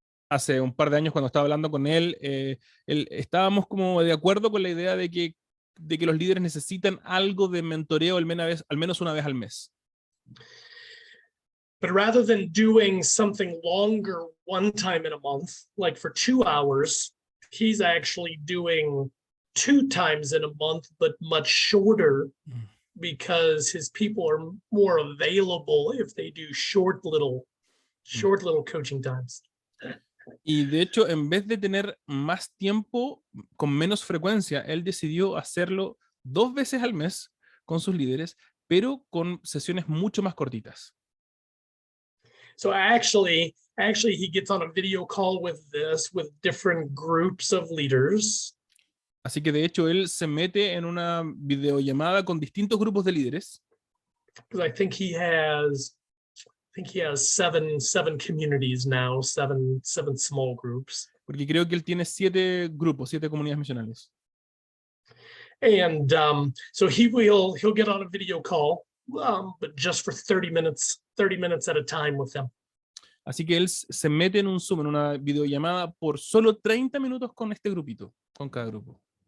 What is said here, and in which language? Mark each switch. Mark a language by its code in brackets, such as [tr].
[es] Hace un par de años cuando estaba hablando con él, estábamos como de acuerdo con la idea de que los líderes necesitan algo de mentoreo al menos una vez al mes. [en] But rather than doing something longer one time in a month, like for 2 hours, he's actually doing 2 times in a month, but much shorter because his people are more available if they do short little coaching times. [es] Y de hecho, en vez de tener más tiempo con menos frecuencia, él decidió hacerlo 2 veces al mes con sus líderes, pero con sesiones mucho más cortitas. [en] So actually he gets on a video call with different groups of leaders. [es] Así que de hecho él se mete en una videollamada con distintos grupos de líderes. [en] Because I think he has 7 communities now, seven small groups. [es] Porque creo que él tiene 7 grupos, 7 comunidades misionales. [en] And so he'll get on a video call, but just for 30 minutes at a time with them. [es] Así que él se mete en un Zoom, en una videollamada por solo 30 minutos con este grupito, con cada grupo.